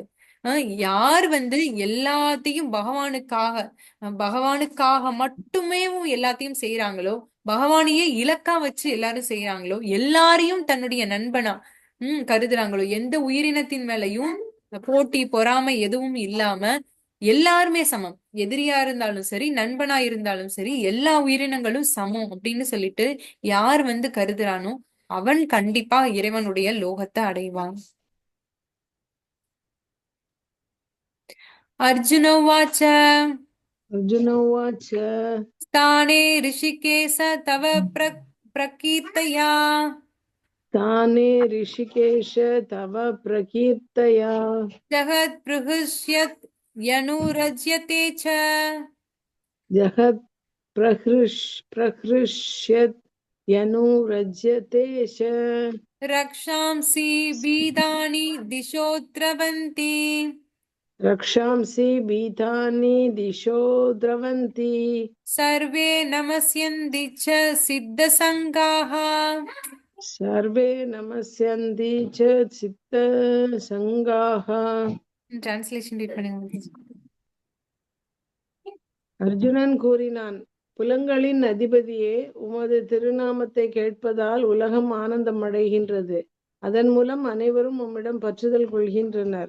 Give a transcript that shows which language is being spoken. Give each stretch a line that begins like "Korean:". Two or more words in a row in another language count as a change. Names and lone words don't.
Tamil: யார் வந்து எல்லாத்தையும் பகவானுக்காக மட்டுமே எல்லாத்தையும் செய்யறாங்களோ, பகவானையே இலக்கா வச்சு எல்லாரும் செய்யறாங்களோ, எல்லாரையும் தன்னுடைய நண்பனா கருதுறாங்களோ, எந்த உயிரினத்தின் மேலயும் போட்டி பொறாமை எதுவும் இல்லாம எல்லாருமே சமம், எதிரியா இருந்தாலும் சரி நண்பனா இருந்தாலும் சரி எல்லா உயிரினங்களும் சமம் அப்படின்னு சொல்லிட்டு யார் வந்து கருதுறானோ அவன் கண்டிப்பா இறைவனுடைய லோகத்தை அடைவான்.
Sanskrit: अर्जुन उवाच अर्जुन उवाच स्थाने हृषीकेश तव प्रकीर्त्या ताने ऋषिकेश तव प्रकीर्तया जगत् प्रहृष्यति अनुरज्यते च जगत् प्रहृष्यत् यनुरज्यते च रक्षांसि भीतानि दिशो द्रवन्ति रक्षांसि भीतानि दिशो द्रवन्ति सर्वे नमस्यन्ति च सिद्धसङ्घाः. सर्वे नमस्यन्ति च चित्तसङ्गाः
English: translation read
Tamil: பண்ணுங்க. அர்ஜுனன் கூறினான், புலன்களின் அதிபதியே, உமது திருநாமத்தை கேட்பதால் உலகம் ஆனந்தம் அடைகின்றது. அதன் மூலம் அனைவரும் உம்மிடம் பற்றுதல் கொள்கின்றனர்.